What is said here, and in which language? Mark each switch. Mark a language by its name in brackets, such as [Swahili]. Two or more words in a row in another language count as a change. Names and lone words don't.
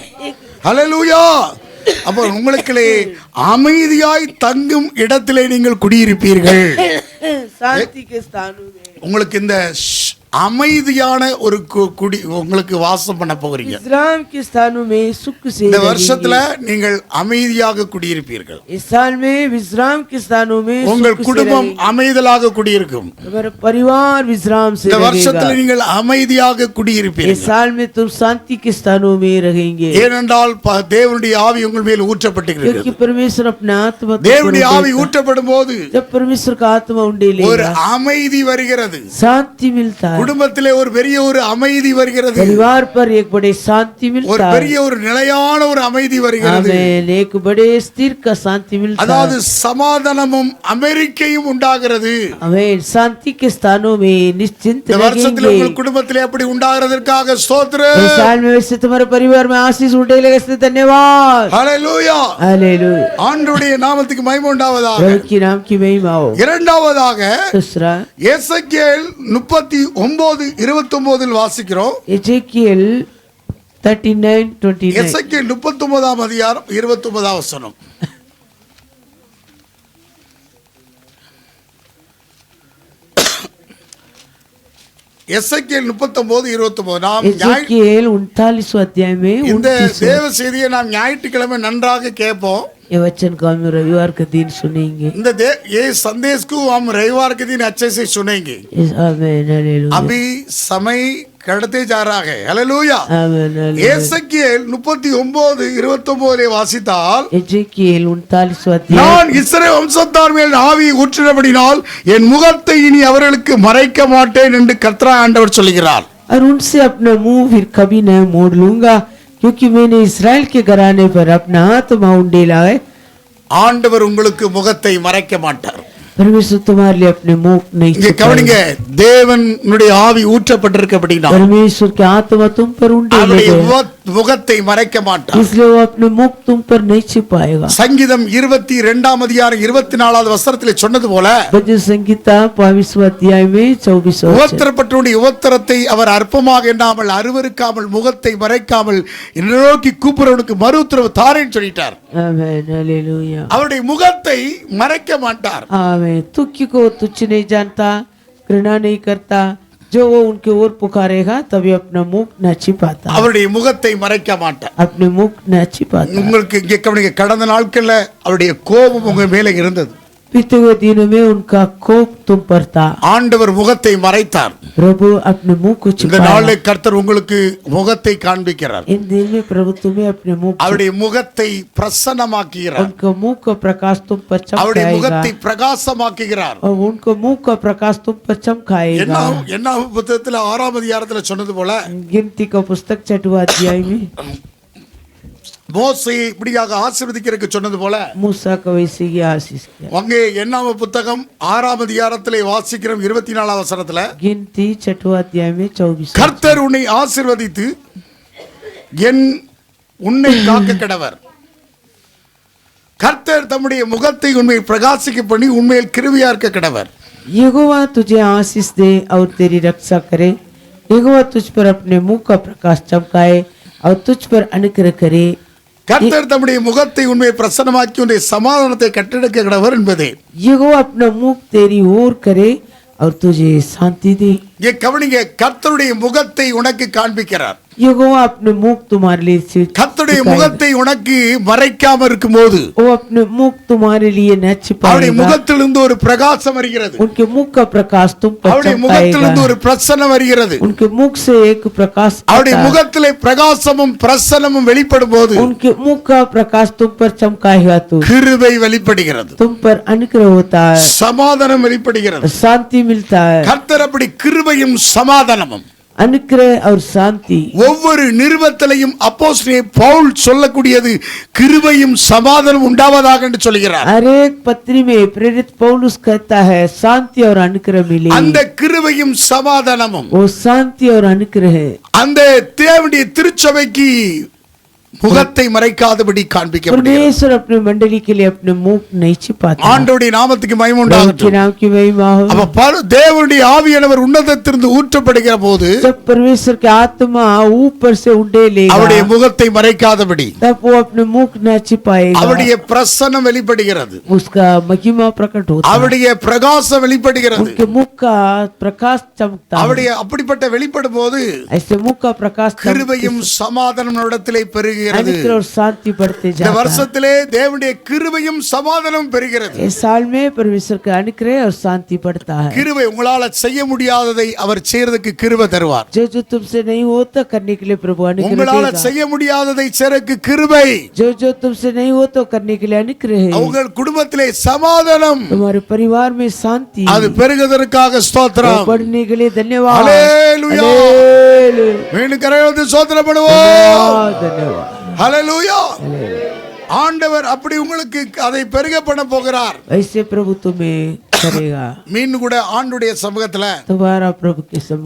[Tamil] ஹல்லேலூயா. அப்ப உங்களுக்குள்ளே அமைதியாய் தங்கும் இடத்திலே நீங்கள் குடியிருப்பீர்கள். [Hindi] शांति के स्थानों में [Tamil] உங்களுக்கு இந்த அமைதியான ஒரு குடி உங்களுக்கு வாசம் பண்ண போகிறீங்க. [Hindi] विश्राम के स्थानों में सुख से [Tamil] இந்த வருஷத்துல நீங்கள் அமைதியாக குடியிருப்பீர்கள். [Hindi] इस साल में विश्राम के स्थानों में [Tamil] உங்கள் குடும்பம் அமைதலாக குடியிருக்கும். [Hindi] तुम्हारा परिवार विश्राम से [Tamil] இந்த வருஷத்துல நீங்கள் அமைதியாக குடியிருப்பீர்கள். [Hindi] इस साल में तुम शांति के स्थानों में रहेंगे. [Tamil] ஏனென்றால் தேவனுடைய ஆவி உங்கள் மேல் ஊற்றப்பட்டிருக்கிறது. [Hindi] क्योंकि परमेश्वर अपना आत्मा [Tamil] தேவனுடைய ஆவி ஊற்றப்படும் போது [Hindi] जब परमेश्वर का आत्मा उंडेलेगा [Tamil] ஒரு அமைதி வருகிறது. [Hindi] शांति मिलता है. [Tamil] குடும்பத்திலே ஒரு பெரிய ஒரு அமைதி வருகிறது. [Hindi] परिवार पर एक बड़े शांति [Tamil] ஒரு [Hindi] मिलता है. [Tamil] பெரிய ஒரு நிலையான ஒரு அமைதி வருகிறது. [Hindi] आमेन. एक बड़े स्थिर का शांति मिलता [Tamil] அதாவது [Hindi] है. [Tamil] சமாதானமும் அமெரிக்கையும் உண்டாகிறது. [Hindi] आमेन. शांति के स्थानों में निश्चिंत [Tamil] இந்த வருஷத்துல [Hindi] रहेंगे. [Tamil] உங்கள் குடும்பத்திலே அப்படி உண்டாகிறதற்காக ஸ்தோத்திரம். [Hindi] इस साल में वैसे तुम्हारे परिवार में आशीष उठेगा, इसलिए धन्यवाद. [Tamil] ஹல்லேலூயா. [Hindi] हालेलुया. [Tamil] ஆண்டவருடைய நாமத்துக்கு மகிமை உண்டாவதாக. [Hindi] प्रभु की नाम की महिमा हो. [Tamil] இரண்டாவதாக [Hindi] दूसरा [Tamil] எசேக்கியேல் 39:29 வாசிக்கிறோம். [Hindi] एजेकिएल 39:29. [Tamil] எசேக்கியேல் 39 அதிகாரம் 29 வசனம். எசேக்கியேல் 39:29. நாம் [Hindi] एजेकिएल 39 अध्याय में [Tamil] இந்த தேவ செய்தியை நாம் ஞாயிற்றுக்கிழமை நன்றாக கேட்போம். [Hindi] ये वचन को हम रविवार के दिन सुनेंगे. இந்த ये संदेश को हम रविवार के दिन अच्छे से सुनेंगे. आमेन. हालेलुया. अभी समय கடத்தே जा रहा है. हालेलुया. आमेन. [Tamil] எசேக்கியேல் 39:29 வாசித்தால், [Hindi] एजेकिएल 39 अध्याय. [Tamil] நான் இஸ்ரவேல் வம்சத்தார் மேல் ஆவி ஊற்றினபடினால் என் முகத்தை இனி அவர்களுக்கு மறைக்க மாட்டேன் என்று கர்த்தராகிய ஆண்டவர் சொல்கிறார். [Hindi] और उनसे अपना मुंह फिर कभी न मोड़ लूंगा, क्योंकि मैंने इस्राएल के घराने पर अपना आत्मा उंडेला है. [Tamil] ஆண்டவர் உங்களுக்கு முகத்தை மறைக்க மாட்டார். [Hindi] परमेश्वर तुम्हारे लिए अपने मुख नहीं [Tamil] இங்க கவனிங்க, தேவனுடைய ஆவி ஊற்றப்பட்டிருக்கபடினால் [Hindi] परमेश्वर की आत्मा तुम पर उंडेले [Tamil] அவருடைய [Hindi] है, [Tamil] முகத்தை மறைக்க மாட்டார். [Hindi] इसलिए वो अपने मुख तुम पर नहीं छिपाएगा. [Tamil] சங்கீதம் 22 அதிகாரம் 24 வசனத்திலே சொன்னது போல, [Hindi] भजन संगीता 22 अध्याय में 24 वचन. [Tamil] உபத்திரப்பட்டவனுடைய உபத்திரத்தை அவர் அற்பமாக எண்ணாமல் அருவருக்காமல் முகத்தை மறைக்காமல் என்னை நோக்கி கூப்பிடுறவனுக்கு மறு உத்தரவு தாரேன்னு சொல்லிட்டார். [Hindi] आमेन. हालेलुया. [Tamil] அவருடைய முகத்தை மறைக்க மாட்டார். [Hindi] आमेन. तुच्छ को तुच्छ नहीं जानता, घृणा नहीं करता. जो वो उनके ओर पुकारेगा तभी अपना मुख न छिपाता, [Tamil] அவருடைய முகத்தை மறைக்க மாட்டார். [Hindi] अपने मुख न छिपाता. [Tamil] உங்களுக்கு இங்கே கவனிங்க, கடந்த நாட்கள்ல அவருடைய கோபம் உங்க மேல இருந்தது. [Hindi] बीते हुए दिनों में उनका कोप तुम पर था. [Tamil] ஆண்டவர் முகத்தை மறைத்தார். [Hindi] प्रभु अपने मुंह को [Tamil] இந்த [Hindi] छिपाया. [Tamil] நாளில் கர்த்தர் உங்களுக்கு முகத்தை காண்பிக்கிறார். [Hindi] इन दिन में प्रभु तुम्हें अपने मुख [Tamil] அவருடைய முகத்தை பிரசன்னமாக்குகிறார். [Hindi] उनका मुंह का प्रकाश तुम पर [Tamil] அவருடைய [Hindi] चमकाएगा, [Tamil] முகத்தை பிரகாசமாக்குகிறார். [Hindi] और उनको मुंह का प्रकाश तुम पर चमकाएगा. [Tamil] என்ன புத்தகத்துல 6 அதிகாரத்துல சொன்னது போல, [Hindi] गिनती का पुस्तक 6वां अध्याय में [Tamil] மோசேயை இப்படியாக ஆசீர்வதிக்கிறதுக்கு சொன்னது போல, [Hindi] मूसा का वैसे ही आशीष किया. [Tamil] அங்கே என்னாம புத்தகம் 6 அதிகாரத்திலே வாசிக்கிறோம் 24 வசனத்துல, [Hindi] गिनती 6वां अध्याय में 24. [Tamil] கர்த்தர் உன்னை ஆசீர்வதித்து உன்னை காக்க கடவர். கர்த்தர் தம்முடைய முகத்தை உண்மையில் பிரகாசிக்க பண்ணி உண்மையில் கிருபையா இருக்க கடவர். [Hindi] यहोवा तुझे आशीष दे और तेरी रक्षा करे. यहोवा तुझ पर अपने मुंह का प्रकाश चमकाए और तुझ पर अनुग्रह करे. [Tamil] கர்த்தர் தம்முடைய முகத்தை உண்மையை பிரசன்னமாக்கி உன்னுடைய சமாதானத்தை கட்டெடுக்க கடவர் என்பதே. [Hindi] यहोवा अपना मुख तेरी ओर करे और तुझे शांति दे. [Tamil] இங்கே கவனிங்க, கர்த்தருடைய முகத்தை உனக்கு காண்பிக்கிறார். [Hindi] यहोवा अपने मुख तुम्हारे लिए [Tamil] கர்த்தருடைய முகத்தை உனக்கு மறைக்காம இருக்கும்போது [Hindi] वो अपने मुख तुम्हारे लिए न [Tamil] அவருடைய [Hindi] छिपाएगा. [Tamil] முகத்திலிருந்து ஒரு பிரகாசம் வருகிறது. [Hindi] उनके मुख का प्रकाश तुम पर [Tamil] அவருடைய முகத்திலிருந்து ஒரு [Hindi] चमकाएगा. [Tamil] பிரசன்னம் வருகிறது. [Hindi] उनके मुख से एक प्रकाश [Tamil] அவருடைய [Hindi] आता है. [Tamil] முகத்திலே பிரகாசமும் பிரசன்னமும் வெளிப்படும் போது [Hindi] उनके मुख का प्रकाश तुम पर चमकाएगा तो [Tamil] கிருபை வெளிப்படுகிறது, [Hindi] तुम पर अनुग्रह होता है, [Tamil] சமாதானம் வெளிப்படுகிறது. [Hindi] शांति मिलता है. [Tamil] கர்த்தர் அப்படி கிருபையும் சமாதானமும் [Hindi] अनुग्रह और शांति. [Tamil] ஒவ்வொரு நிருபத்திலையும் அப்போஸ்தலனாகிய பவுல் சொல்லக்கூடியது கிருபையும் சமாதானம் உண்டாவதாக என்று சொல்கிறார். [Hindi] हर एक पत्री में प्रेरित पौलुस कहता है शांति और अनुग्रह मिले. [Tamil] அந்த கிருபையும் சமாதானமும் [Hindi] वो शांति और अनुग्रह है. [Tamil] அந்த தேவனுடைய திருச்சபைக்கு முகத்தை மறைக்காதபடி காண்பிக்கப்படுகிறது. [Hindi] परमेश्वर अपने मंडली के लिए अपने मुख नहीं छिपाता. [Tamil] ஆண்டவருடைய நாமத்துக்கு மகிமை உண்டாகட்டும். [Hindi] नाम की महिमा हो. [Tamil] அப்ப தேவனுடைய ஆவியானவர் உன்னதத்திலிருந்து ஊற்றப்படுகிற போது [Hindi] जब परमेश्वर की आत्मा ऊपर से उड़ेलेगा, [Tamil] அவருடைய முகத்தை மறைக்காதபடி [Hindi] तब वो अपने मुख न छिपाएगा. [Tamil] அவருடைய பிரசன்னம் வெளிப்படுகிறது, [Hindi] उसका महिमा प्रकट होता है, [Tamil] அவருடைய பிரகாசம் வெளிப்படுகிறது. [Hindi] उनके मुख का प्रकाश चमकता है. [Tamil] அவருடைய அப்படிப்பட்ட வெளிப்படும் போது [Hindi] ऐसे मुख का प्रकाश [Tamil] கிருபையும் சமாதானம் இடத்திலே பெருகிறது. [Hindi] अनुग्रह और शांति बढ़ते [Tamil] இந்த [Hindi] जाता है. [Tamil] வருஷத்திலே தேவனுடைய கிருபையும் சமாதானம் பெருகிறது. [Hindi] इस साल में परमेश्वर का अनुग्रह और शांति बढ़ता है. [Tamil] கிருபை உங்களால செய்ய முடியாததை அவர் செய்யறதுக்கு கிருபை தருவார். [Hindi] जो तुमसे नहीं होता करने के लिए प्रभु अनुग्रह [Tamil] உங்களால [Hindi] देगा. [Tamil] செய்ய முடியாததை செய்யறதுக்கு கிருபை, [Hindi] जो तुमसे नहीं हो तो करने के लिए अनुग्रह है. [Tamil] உங்கள் குடும்பத்திலே சமாதானம் [Hindi] तुम्हारे परिवार में शांति, [Tamil] அது பெருகுவதற்காக ஸ்தோத்திரம். [Hindi] बढ़ने के लिए धन्यवाद. [Tamil] ஹல்லேலூயா. [Hindi] हालेलुया. [Tamil] மீண்டும் கரங்களை ஸ்தோத்திரம் பண்ணுவோம். [Hindi] धन्यवाद. [Tamil] ஹல்லேலூயா. ஆண்டவர் அப்படி உங்களுக்கு அதை பெருக பண்ண போகிறார். [Hindi] ऐसे प्रभु तुम्हें करेगा. [Tamil] மீண்டும் கூட ஆண்டுடைய சமூகத்துல [Hindi] तुम्हारा प्रभु के सम्मुख